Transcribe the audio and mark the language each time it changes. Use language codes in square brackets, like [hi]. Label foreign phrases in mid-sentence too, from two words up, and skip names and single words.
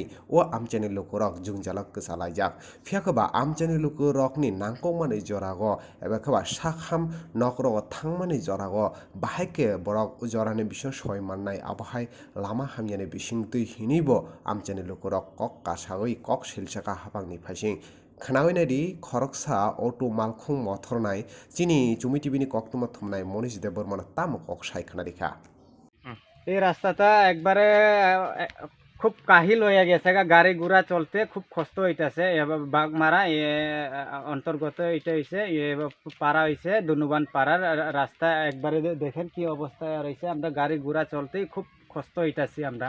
[trp] ओ आमचेनि लुकुरक जोंजालक गोसालायजाक फियाखबा आमचेनि लुकुरकनि नांकौमानि जरागो एबा खबा साखाम नकरगो थांमानि जरागो बाहायके बरक जरानि बिसं सय माननाय आबहाय लामा हामियानि बिसिं तै हिनिबो आमचेनि लुकुरक कक कासागै कक सिलसाका हापांनि फाइसिं खोनावैनायदि खरकसा अटो मालखुं मथरनाय चिनि चुमिटिबिनि कक्तमा थुमनाय मनीष देव बर्मन ताम कक सायखनारिखा [bn] এই রাস্তাটা একবারে খুব কাহিল হয়ে গেছে গাড়ি ঘোড়া চলতে খুব কষ্ট হইতেছে বাগমারা অন্তর্গত এটা হয়েছে পাড়া হয়েছে ধনুবান পাড়ার রাস্তা একবারে দেখেন কি অবস্থায় রয়েছে আমরা গাড়ি ঘোড়া চলতেই খুব কষ্ট হইতেছি আমরা